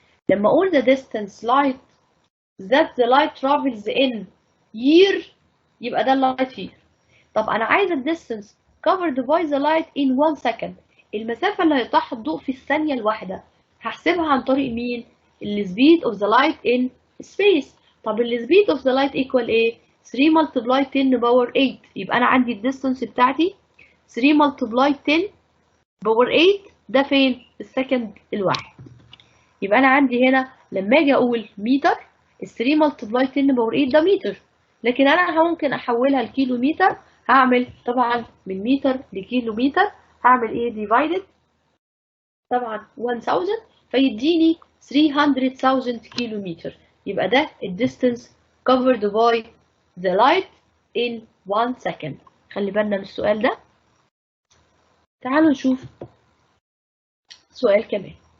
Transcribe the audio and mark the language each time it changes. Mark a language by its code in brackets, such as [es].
[ar] لما اقول [en] the distance light that the light travels in year [ar] يبقى ده [en] light year. [ar] طب انا عايزة [en] distance covered by the light in 1 second. [ar] المسافة اللي هيقطعها الضوء في الثانية الواحدة هحسبها عن طريق مين؟ ال [en] speed of the light in space. طب ال speed of the light equal ايه؟ 3 multiply 10 power 8. [ar] يبقى انا عندي الديستانس بتاعتي [en] 3 multiply 10 power 8 [ar] ده فين؟ في السكند الواحد. يبقى انا عندي هنا لما اجي اقول متر، ال [en] 3 multiply 10 power 8 [ar] ده متر، لكن انا ممكن احولها لكيلو متر. هعمل طبعا من متر لكيلو متر، هعمل ايه؟ divided طبعا 1000 فيديني 300,000 كيلو متر. يبقى ده الديستانس [en] covered by the light in 1 second. [ar] خلي بالنا من السؤال ده. تعالوا نشوف سؤال كمان.